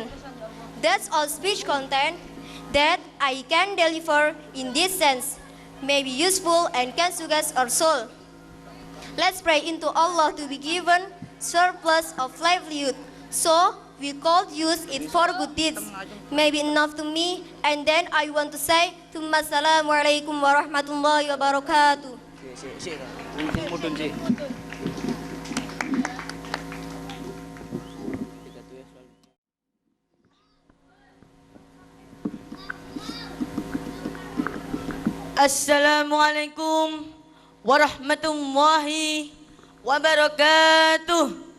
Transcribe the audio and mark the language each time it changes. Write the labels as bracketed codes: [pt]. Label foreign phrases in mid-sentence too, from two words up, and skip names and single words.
[en] That's all speech content that I can deliver in this sense, may be useful and can suggest our soul. Let's pray into Allah to be given surplus of livelihood, so we could use it for good deeds. Maybe enough to me, and then I want to say, [ar] السلام عليكم ورحمة الله وبركاته. [jv] Sik. Mudun sik. [ar] السلام عليكم ورحمة الله وبركاته.